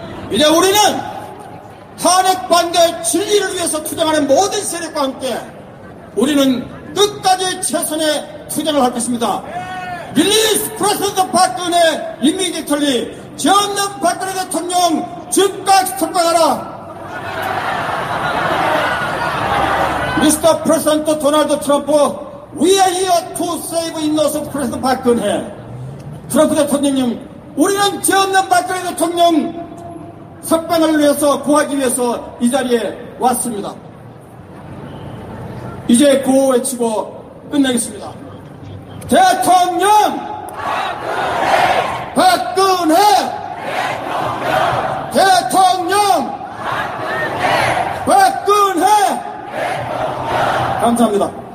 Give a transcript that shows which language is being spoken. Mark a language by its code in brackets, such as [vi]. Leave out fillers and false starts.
[ko] 이제 우리는 탄핵 반대 진리를 위해서 투쟁하는 모든 세력과 함께 우리는 끝까지 최선의 투쟁을 할 것입니다. [en] 릴리스 프레시던트 박근혜 이미디털리 [ko] 죄 없는 박근혜 대통령 즉각 석방하라. [en] 미스터 프레시던트 도널드 트럼프 We are here to save innocent president 박근혜. [ko] 트럼프 대통령님, 우리는 죄 없는 박근혜 대통령 석방을 위해서 구하기 위해서 이 자리에 왔습니다. 이제 구호 외치고 끝내겠습니다. 대통령 박근혜 대통령 박근혜 감사합니다.